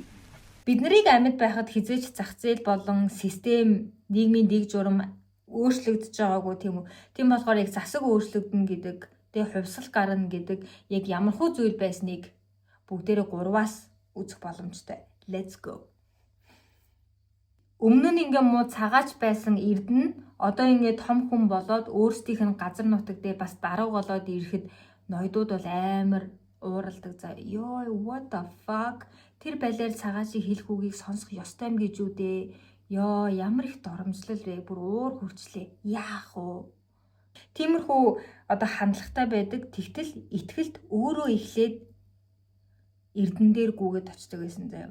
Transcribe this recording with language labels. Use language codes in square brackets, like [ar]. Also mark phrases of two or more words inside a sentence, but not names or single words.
[mn] Бид нарыг амьд байхад хизээч зах зээл болон систем нийгмийн дэг журам өөрчлөгдөж байгаагүй тийм үү. Тийм болохоор яг засаг өөрчлөгдөн гэдэг, тэгээ хувьсал гарна гэдэг яг ямархуу зүйл байсныг бүгдээрээ 3-аас үзэх боломжтой. [en] Let's go. [mn] Өмнө нь ингээ муу цагаач байсан Эрдэнэ одоо ингээ том хүн болоод өөрсдийнх нь газар нутаг дээр бас дарга болоод ирэхэд ноёдууд бол амар ууралдаг. За ёо [en] what the fuck [mn] тэр балиар цагаачийн хэлэх үгийг сонсох ёстой юм гэж үү дээ. Ёо ямар их доромжлол вэ? Бүр уур хүрчлээ. Яах вэ? Тиймэрхүү одоо хандлагатай байдаг. Тэгтэл итгэлт өөрөө эхлээд Эрдэнэ дээр гүгээд очдог байсан заяа.